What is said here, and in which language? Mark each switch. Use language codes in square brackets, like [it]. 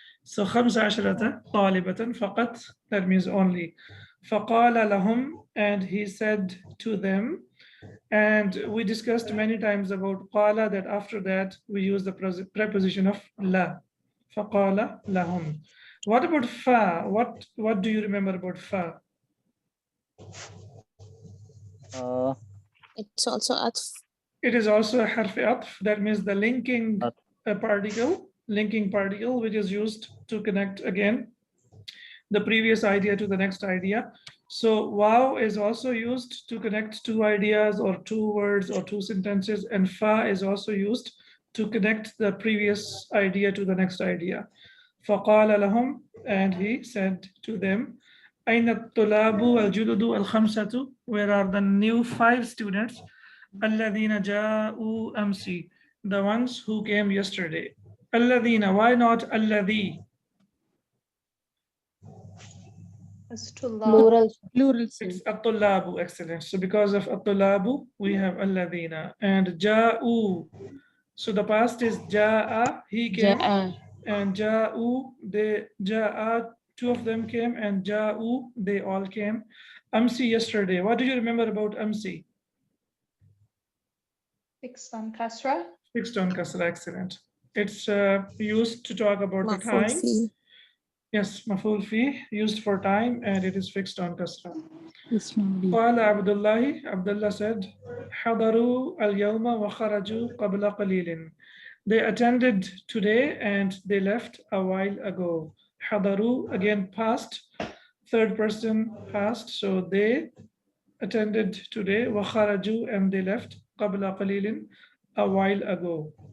[en] So 15 [ar] طالبة فقط. [en] That means only. [ar] فقال لهم, [en] and he said to them. And we discussed many times about qala, that after that we use the preposition of la. [ar] فقال لهم. [en] What about fa? What do you remember about fa? It's also atf. It is also a harf atf. That means the linking particle, which is used to connect again the previous idea to the next idea. So wow is also used to connect two ideas or two words or two sentences, and fa is also used to connect the previous idea to the next idea. [ar] فقال لهم, [en] and he said to them, [ar] أين الطلاب الجدد الخمسة? [en] Where are the new 5 students? [ar] الذين جاءوا أمس, [en] the ones who came yesterday. الذين, why not الذي? Plural. It's at-tullabu, excellent. So because of at-tullabu, we have alladhina. And ja'u, so the past is ja'a, he came. And ja'u, they, ja'a, 2 of them came, and ja'u, they all came. Amsi, yesterday. What do you remember about amsi? Fixed on kasra. Fixed on kasra, excellent. It's used to talk about the time. Yes, maful fi, used for time, and it is fixed on kasra. [ar] قال عبد الله, [en] Abdullah said, [ar] حضروا اليوم وخرجوا قبل قليل. [en] They attended today and they left a while ago. حضروا, again past, third person past, so they attended today. وخرجوا, and they left [ar] قبل قليل, [en] a while ago.